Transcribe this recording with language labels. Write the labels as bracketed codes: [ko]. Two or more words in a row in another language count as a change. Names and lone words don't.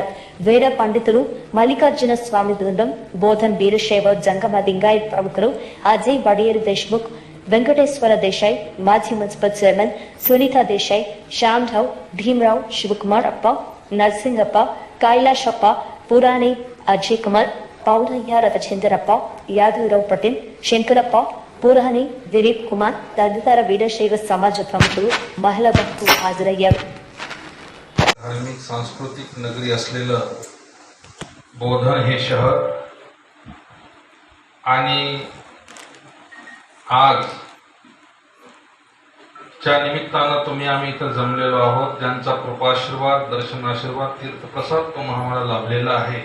[te] వేద పండితులు, మల్లికార్జున స్వామి బృందం, బోధన్ వీరశైవ జంగమ లింగాయత్ ప్రముఖులు అజయ్ వడియేరు దేశ్ముఖ్, వెంకటేశ్వర దేశాయ్, మాజీ మున్సిపల్ చైర్మన్ సునీతా దేశాయ్, శ్యామ్రావు, భీమరావు, శివకుమార్ అప్ప, నర్సింగప్ప, కైలాషప్ప, పురాణి అజయ్ కుమార్, పౌరయ్య రవిచంద్రప్ప, యాదవరావు పటేల్, శంకరప్ప, పురాణి దిలీప్ కుమార్ తదితర వీరశైవ సమాజ ప్రముఖులు, మహిళా భక్తులు హాజరయ్యారు. [mr] धार्मिक सांस्कृतिक नगरी असलेलं बोधन हे शहर आणि आज च्या निमित्तानं तुम्ही आम्ही इथं जमलेलो आहोत, ज्यांचा कृपाशीर्वाद, दर्शनाशीर्वाद, तीर्थप्रसाद तुम्हाला आम्हाला लाभलेला आहे